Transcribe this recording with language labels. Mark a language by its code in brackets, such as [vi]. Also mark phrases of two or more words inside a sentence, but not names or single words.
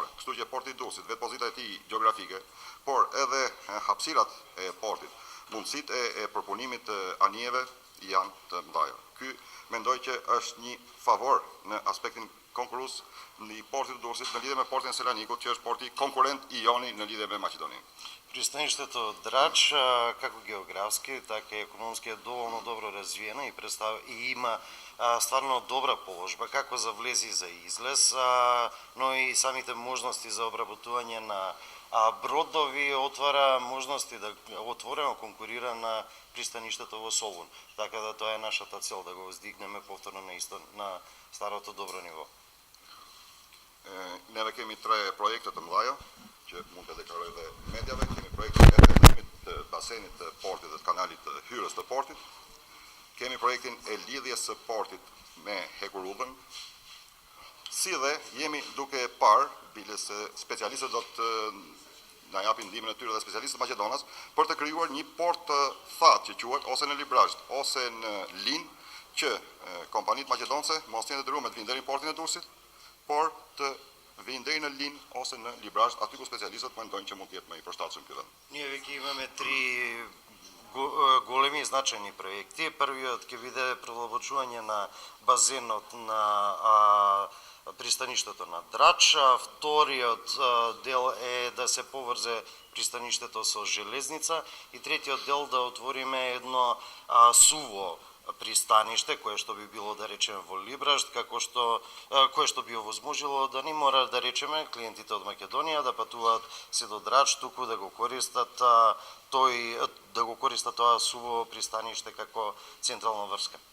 [sq] Kështu që porti i Durrësit, vetë pozita e tij gjeografike, por edhe hapësirat e portit, mundësitë e përpunimit të anijeve janë të mëdha. Ky mendoj që është një favor në aspektin konkurrues në portit të Durrësit në lidhje me portin e Selanikut, që është porti konkurrent i joni në lidhje me Maqedoninë. [mk] Пристаништето Драч, како географски, така и економски е доволно добро развиено и има стварно добра положба, како за влез и за излез, но и самите можности за обработување на бродови отвара можности да отворено конкурира на пристаништето во Солун. Така да тоа е нашата цел, да го воздигнеме повторно на старото добро ниво. [sq] Neve kemi 3 projekte të mëdha që mund të deklaroj dhe mediave. Kemi projektin e rrethimit të basenit të portit dhe të kanalit të hyrjes të portit. Kemi projektin e lidhjes së portit me Hekurudhën. Si dhe jemi duke parë, bile se specialistët do të na japin ndihmën e tyre dhe specialistët maqedonas për të krijuar një port të thatë që quhet ose në Librazht ose në Lin, që kompanitë maqedonse mos jenë detyruar të vinë deri në portin e Durrësit, por të vinë deri në Lin ose në Librazht, aty ku specialistët mendojnë që mund të jetë më i përshtatshëm ky vend. [mk] Ние веќе имаме 3 големи значајни проекти. Првиот ќе биде продолбочување на базенот на пристаништето на Драч, вториот дел е да се поврзе пристаништето со железница и третиот дел да отвориме едно суво пристаниште кое што би било да речеме во Либрашт, кое што би овозможило да не мора да речеме клиентите од Македонија да патуваат се до Драч, туку да го користат тоа суво пристаниште како централна врска.